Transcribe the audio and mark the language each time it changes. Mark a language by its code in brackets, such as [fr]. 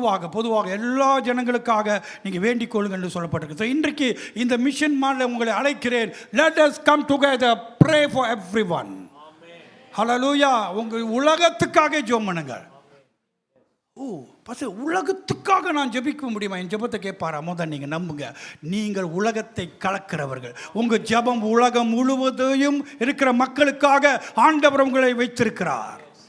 [ta] பொதுவாக எல்லா ஜனங்களுக்காக நீங்கள் வேண்டிக் கொள்ளுங்கள் என்று சொல்லப்பட்டிருக்கு. இன்றைக்கு இந்த மிஷன் மாடல உங்களை அழைக்கிறேன். [en] Let us come together, pray for everyone. [ta] ஹல்லேலூயா. உங்கள் உலகத்துக்காக ஜெபம் பண்ணுங்கள். உலகத்துக்காக நான் ஜெபிக்க முடியுமா? என் ஜெபத்தை கேட்பாரா? முதல் நீங்கள் நம்புங்க, நீங்கள் உலகத்தை கலக்கிறவர்கள். உங்கள் ஜெபம் உலகம் முழுவதையும் இருக்கிற மக்களுக்காக ஆண்டவர் உங்களை வைத்திருக்கிறார்.